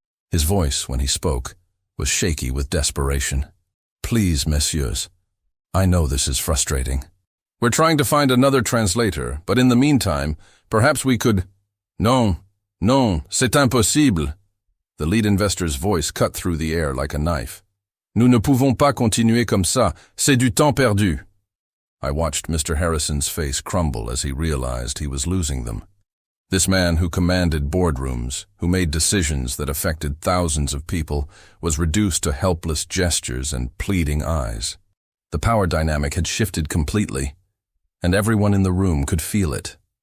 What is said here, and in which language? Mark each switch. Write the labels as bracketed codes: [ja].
[en] His voice, when he spoke, was shaky with desperation. "Please, messieurs, I know this is frustrating. We're trying to find another translator, but in the meantime, perhaps we could—" "Non, non, c'est impossible." The lead investor's voice cut through the air like a knife. [fr] Nous ne pouvons pas continuer comme ça. C'est du temps perdu. I watched Mr. [en] Harrison's face crumble as he realized he was losing them. This man who commanded boardrooms, who made decisions that affected thousands of people, was reduced to helpless gestures and pleading eyes. The power dynamic had shifted completely, and everyone in the room could feel it.